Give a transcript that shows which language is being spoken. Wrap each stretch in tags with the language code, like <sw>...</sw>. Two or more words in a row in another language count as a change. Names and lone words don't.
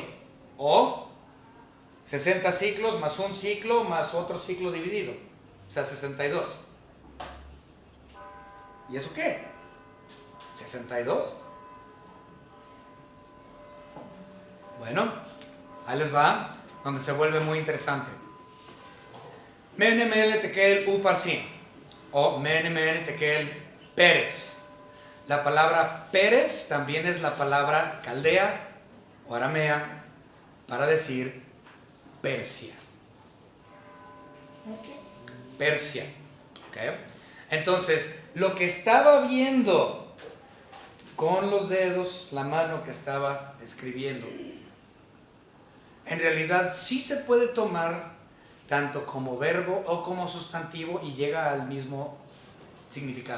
<es>O 60 ciclos más un ciclo más otro ciclo dividido. O sea, 62. ¿Y eso qué? 62. Bueno, ahí les va, donde se vuelve muy interesante.</es> <arc>Mene mene tekel uparsin, o mene mene tekel Pérez.</arc> <es>La palabra Pérez también es la palabra caldea o aramea para decir Persia. Persia. ¿Okay? Entonces, lo que estaba viendo con los dedos, la mano que estaba escribiendo, en realidad sí se puede tomar tanto como verbo o como sustantivo y llega al mismo significado.</es>